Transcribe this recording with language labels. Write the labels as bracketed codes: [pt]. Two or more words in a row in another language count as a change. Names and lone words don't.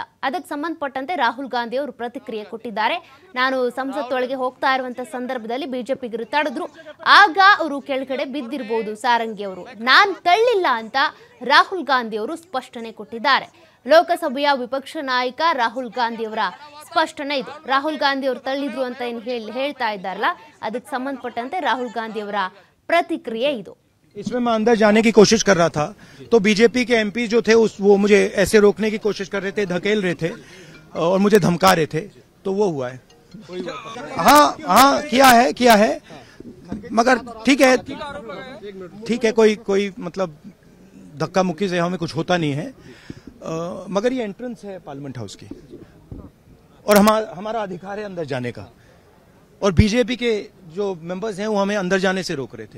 [kn] ಅದಕ್ಕೆ ಸಂಬಂಧಪಟ್ಟಂತೆ ರಾಹುಲ್ ಗಾಂಧಿ ಅವರು ಪ್ರತಿಕ್ರಿಯೆ ಕೊಟ್ಟಿದ್ದಾರೆ। ನಾನು ಸಂಸತ್ ಒಳಗೆ ಹೋಗ್ತಾ ಇರುವಂತ ಸಂದರ್ಭದಲ್ಲಿ ಬಿಜೆಪಿಗರು ತಡೆದ್ರು, ಆಗ ಅವರು ಕೆಳಗಡೆ ಬಿದ್ದಿರಬಹುದು ಸಾರಂಗಿ ಅವರು, ನಾನು ತಳ್ಳಿಲ್ಲ ಅಂತ ರಾಹುಲ್ ಗಾಂಧಿ ಅವರು ಸ್ಪಷ್ಟನೆ ಕೊಟ್ಟಿದ್ದಾರೆ। ಲೋಕಸಭೆಯ ವಿಪಕ್ಷ ನಾಯಕ ರಾಹುಲ್ ಗಾಂಧಿ ಅವರ ಸ್ಪಷ್ಟನೆ ಇದು। ರಾಹುಲ್ ಗಾಂಧಿ ಅವರು ತಳ್ಳಿದ್ರು ಅಂತ ಏನು ಹೇಳ್ತಾ ಇದ್ದಾರಲ್ಲ, ಅದಕ್ಕೆ ಸಂಬಂಧಪಟ್ಟಂತೆ ರಾಹುಲ್ ಗಾಂಧಿ ಅವರ ಪ್ರತಿಕ್ರಿಯೆ ಇದು। [hi] इसमें मैं अंदर जाने की कोशिश कर रहा था तो बीजेपी के एमपी जो थे वो मुझे ऐसे रोकने की कोशिश कर रहे थे, धकेल रहे थे और मुझे धमका रहे थे, तो वो हुआ है। हाँ किया है मगर ठीक है कोई मतलब धक्का मुक्की से हमें कुछ होता नहीं है, मगर ये एंट्रेंस है पार्लियामेंट हाउस की और हमारा अधिकार है अंदर जाने का, और बीजेपी के जो मेंबर्स हैं वो हमें अंदर जाने से रोक रहे थे।